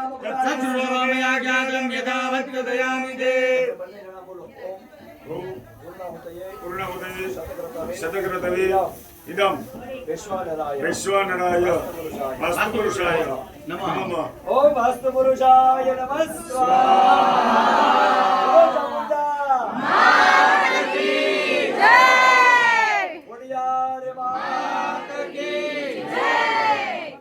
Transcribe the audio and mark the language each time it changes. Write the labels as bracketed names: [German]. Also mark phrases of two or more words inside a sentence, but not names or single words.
[Sanskrit] सत्सर्वमया ज्ञातं यथा वक्तयामि ते पूर्णहुतये शतक्रतवे इदं विश्वानराय वास्तुपुरुषाय नमः। ओम वास्तुपुरुषाय नमः स्वाहा। [Hindi] ओ चामुंडा माता की जय। उड़ियार माता की जय।